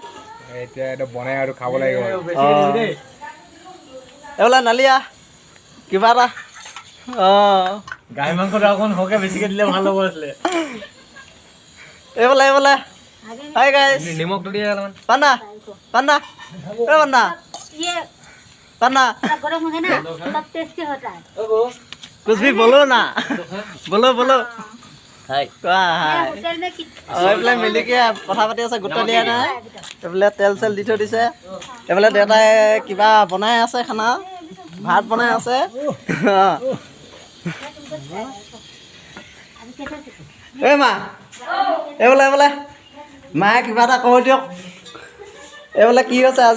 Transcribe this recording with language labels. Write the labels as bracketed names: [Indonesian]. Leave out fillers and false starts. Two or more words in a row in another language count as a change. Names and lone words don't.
[Assamese] এতিয়া এটা বনাই আৰু খাব লাগিব এইফালে নালিয়া কিবা এটা গাহৰি মাংসটো অকণ সৰহকৈ বেছিকৈ দিলে ভাল হ'ব আছিলে এইফালে এইফালে [English] hi guys [Assamese] নিমখটো দিয়ে অলপমান [Hindi] পান্না पान्ना ए पान्ना ये पान्ना गरम हो गया ना तब टेस्टी होता है कुछ भी बोलो ना बोलो बोलो हाय हाय होटल में [Assamese] এইফালে মিলিকে কথা পাতি আছে গুটা দিয়া নাই এইফালে তেল চেল দি থৈ দিছে এইফালে দেউতাই কিবা বনাই আছে খানা ভাত বনাই আছে এই মা এইফালে এইফালে মায়ে কিবা এটা কৈ দিয়ক এইফালে কি হৈছে আজি